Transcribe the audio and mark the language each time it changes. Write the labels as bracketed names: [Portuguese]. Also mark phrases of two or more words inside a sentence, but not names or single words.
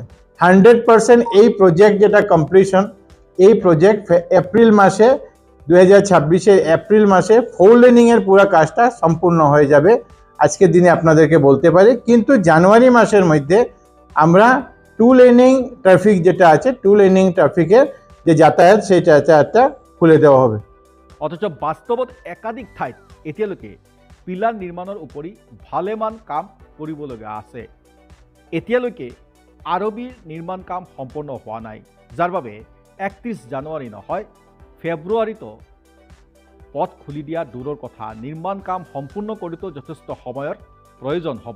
[Bangla] 100% এই প্রজেক্ট যেটা কমপ্লিশন, এই প্রজেক্ট এপ্রিল মাসে 2026 এপ্রিল মাসে 4 লেনিংয়ের পুরো কাজটা সম্পূর্ণ হয়ে যাবে আজকের দিনে আপনাদেরকে বলতে পারি। কিন্তু জানুয়ারি মাসের মধ্যে আমরা 2 লেনিং ট্রাফিক যেটা আছে, 2 লেনিং ট্রাফিকের যে যাতায়াত, সেই যাতায়াতটা খুলে দেওয়া হবে। [Assamese] অথচ বাস্তৱত একাধিক ঠাইত এতিয়ালৈকে পিলাৰ নিৰ্মাণৰ উপৰি ভালেমান কাম কৰিবলগীয়া আছে। এতিয়ালৈকে আৰবিৰ নিৰ্মাণ কাম সম্পূৰ্ণ হোৱা নাই, যাৰ বাবে 31 জানুৱাৰী নহয় ফেব্ৰুৱাৰীতো পথ খুলি দিয়া দূৰৰ কথা, নিৰ্মাণ কাম সম্পূৰ্ণ কৰোঁতে যথেষ্ট সময়ৰ প্ৰয়োজন হ'ব।